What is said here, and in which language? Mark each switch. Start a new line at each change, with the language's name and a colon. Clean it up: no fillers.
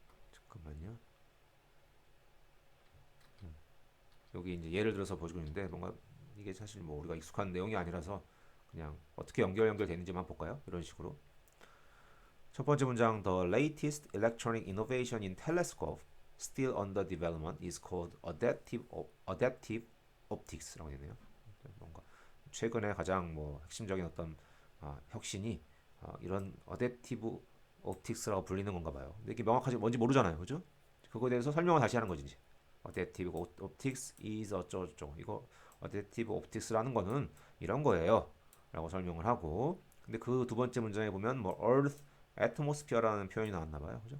Korean: 잠깐만요. 여기 이제 예를 들어서 보시고 있는데 뭔가 이게 사실 뭐 우리가 익숙한 내용이 아니라서 그냥 어떻게 연결되는지만 볼까요? 이런 식으로. 첫 번째 문장
English: The latest electronic innovation in telescope still under development is called adaptive optics라고
Korean: 되네요. 뭔가 최근에 가장 뭐 핵심적인 어떤 혁신이 이런 adaptive optics라고 불리는 건가 봐요. 근데 이게 명확하지 뭔지 모르잖아요, 그죠? 그거에 대해서 설명을 다시 하는 거지.
English: adaptive optics is
Korean: 어쩌고저쩌고 이거 adaptive optics라는 거는 이런 거예요 라고 설명을 하고 근데 그 두 번째 문장에 보면 뭐 earth atmosphere라는 표현이 나왔나 봐요 그죠?